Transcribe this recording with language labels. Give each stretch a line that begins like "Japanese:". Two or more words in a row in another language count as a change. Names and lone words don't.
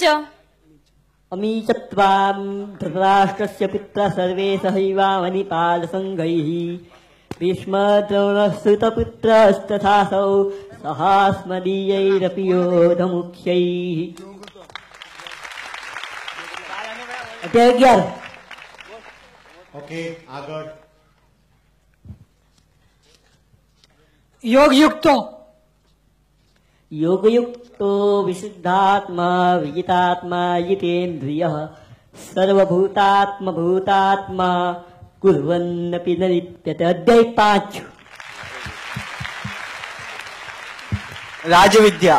Sanskrit: અમીચત્વામ ધૃતરાષ્ટ્રસ્ય પુત્ર સર્વે સહૈવામનિપાલ સંઘૈઃ ભીષ્મદ્રોણસુતપુત્રસ્તથાસૌ સહાસ્મદીયૈરપि યોધમુખ્યૈઃ.
Gujarati: અધ્યાય 11. ઓકે, આગળ.
Sanskrit: યોગયુક્તો, योगयुक्तो विशुद्धात्मा विजितात्मा जितेन्द्रियः सर्वभूतात्मभूतात्मा कुर्वन्नपि न लिप्यते।
Hindi: अध्याय 5
Sanskrit: राजविद्या।